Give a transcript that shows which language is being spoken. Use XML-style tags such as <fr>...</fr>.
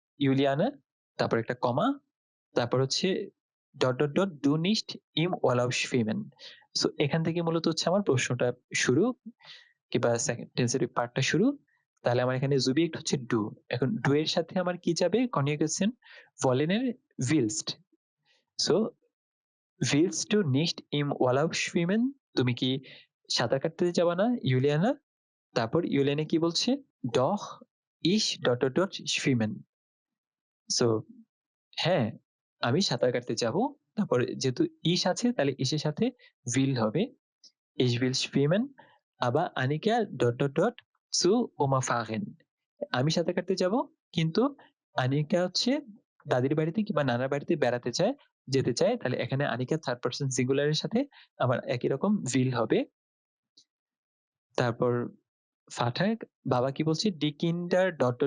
<bn>ইউলিয়ানা, তারপর একটা কমা, তারপর হচ্ছে</bn> <de>"du nicht im Urlaub schwimmen"।</de> <bn>So এখান থেকে মূলত হচ্ছে আমার প্রশ্নটা শুরু, কিংবা সেন্টেন্সের পার্টটা শুরু। তাহলে আমার এখানে Subject হচ্ছে du। এখন du এর সাথে আমার কি যাবে? কনজুগেশন wollen এর willst। So</bn> <de>willst du nicht im Urlaub schwimmen?</de> <bn>তুমি কি সাঁতার কাটতে যাবা না, ইউলিয়ানা? তারপর ইউলিয়ানা কি বলছে?</bn> <de>Doch ich... schwimmen।</de> <bn>সো হ্যাঁ, আমি সাঁতার কাটতে যাবো। তারপর যেহেতু ich আছে, তাহলে ich এর সাথে will হবে।</bn> <de>Ich will schwimmen, aber Annika... zu Oma fahren।</de> <bn>আমি সাঁতার কাটতে যাবো, কিন্তু আনিকা হচ্ছে দাদির বাড়িতে কিংবা নানার বাড়িতে যেতে চায়। তাহলে এখানে আনিকা থার্ড পারসন সিঙ্গুলার এর সাথে আমার একই রকম will হবে। তারপর ফাঠাক বাবা কি বলছে? Die Kinder...</bn>